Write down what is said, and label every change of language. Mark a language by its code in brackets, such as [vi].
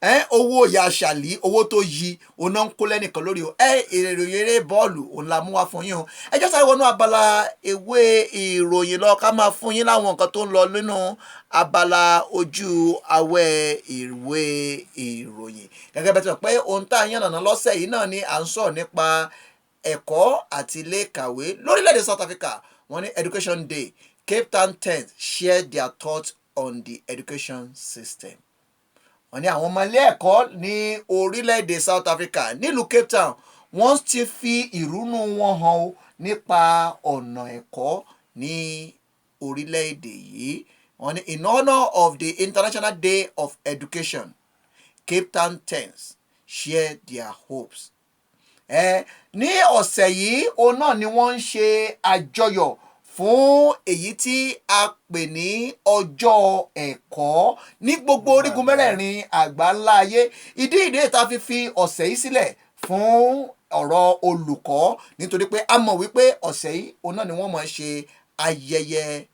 [yo] owó ìyá ṣàlí owó tó yí oná ń kó lẹ́nìkan lórí o ìròyìn eré bọ́ọ̀lù òun la mú wá fún yín o ẹjọ́ sáré wọnú abala ewé ìròyìn lọ ká máa fún yín láwọn nǹkan tó ń lọ nínú abala ojú awẹ́ ìwé ìròyìn gẹ́gẹ́ bẹ́ẹ̀ tí wọ́n pé ohun tá a yànnàná lọ́sẹ̀ yìí náà ni à ń sọ̀rọ̀ nípa ẹ̀kọ́ àti ilé ìkàwé lórílẹ̀‐èdè South Africa wọ́n ní [en] Education Day Cape Town 10 shared their thoughts on the education system. [yo] Wọ́n ní àwọn ọmọ ilé ẹ̀kọ́ ní orílẹ̀-èdè South Africa nílùú Cape Town wọ́n ti fi ìrúnú wọn hàn ó nípa ọ̀nà ẹ̀kọ́ ní orílẹ̀-èdè yìí. Wọ́n ní [en] in honour of the International Day of Education, Cape Town 10s share their hopes. [yo] Ní ọ̀sẹ̀ yìí òun náà ni wọ́n ń ṣe àjọyọ̀ fún èyí tí a pè ní ọjọ́ ẹ̀kọ́ ní gbogbo orígun mẹ́rẹ̀ẹ̀rin àgbáńlá ayé ìdí tá a fi ọ̀sẹ̀ yìí sílẹ̀ fún ọ̀rọ̀ olùkọ́ nítorí pé a mọ̀ wípé ọ̀sẹ̀ yìí òun náà ni wọ́n máa ṣe ayẹyẹ